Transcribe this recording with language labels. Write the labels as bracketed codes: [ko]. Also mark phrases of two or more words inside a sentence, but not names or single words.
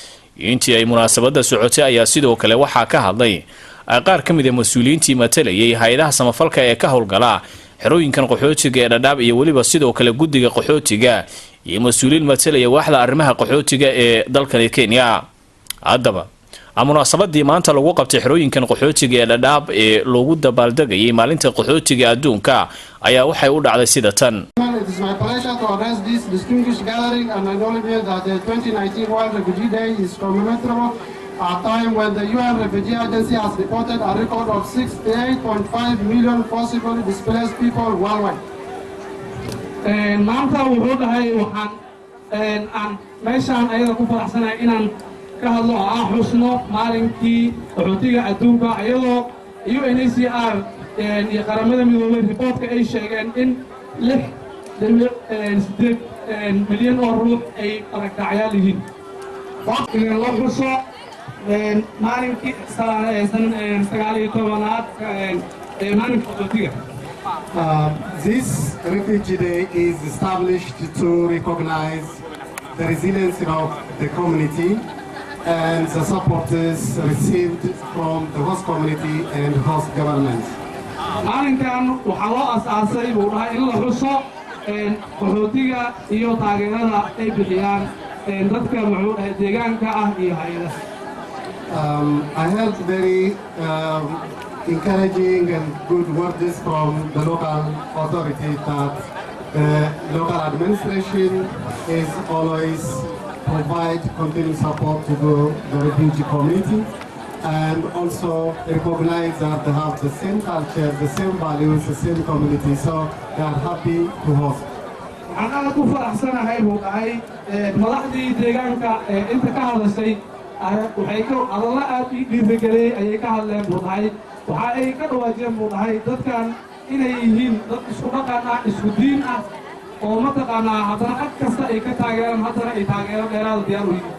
[so] intii ay munaasabada socotay ayaa sidoo kale waxa ka hadlay qaar ka mid ah mas'uuliyiintii matalayay hay'adaha samafalka ee ka howlgala xerooyinkan qaxootiga ee Dadaab iyo waliba sidoo kale guddiga qaxootiga iyo mas'uuliyiin matalaya waaxda arrimaha qaxootiga ee dalka Kenya. haddaba munaasabadii maanta lagu qabtay xerooyinkan qaxootiga ee Dadaab ee loogu dabaaldegayay maalinta qaxootiga aduunka ayaa waxay u dhacday sida tan. [en] It is my pleasure to address this distinguished gathering and acknowledge that the 2019 World Refugee Day is commemorable at a time when the UN Refugee Agency has reported a record of 68.5 million forcibly displaced people worldwide. [so] maanta wuxuu dhahay waxaan meeshaan ayada ku faraxsanahay inaan ka hadlo oo xusno maalinkii qaxootiga aduunka iyadoo UNHCR iyo qaramada midoobay reportka ay sheegeen in 6 milyan oo ruux ay aragtacyaal yihiin. waqtiga la xuso maalinkii 19aad maalinka qaxootiga. [en] This Refugee Day is established to recognize the resilience of the community and the supporters received from the host community and host government. [so] maalinkan waxaa loo asaasay buu dhahay in la xuso qaxootiga iyo taageerada ay bixiyaan dadka muxuu dhahay deegaanka ah iyo hay'adaha. [en] I heard very encouraging and good words from the local authority that the local administration is always provide continued support to the refugee community and also recognize that they have the same culture, the same values, the same community, so they are happy to host. [so] waxaan aad ku faraxsanahay buu dhahay madaxdii deegaanka inta ka hadashay waxay ka hadalla aad u dhiirigeliyay ayay ka hadleen buu dhahay waxa ay ka dhawaajeen buu dhahay dadkan inay yihiin dad isku dhaqan ah isku diin ah oo mataqaanaa haddana cad kasta ay ka taageeraan haddana ay taageero dheeraada diyaar u yihiin.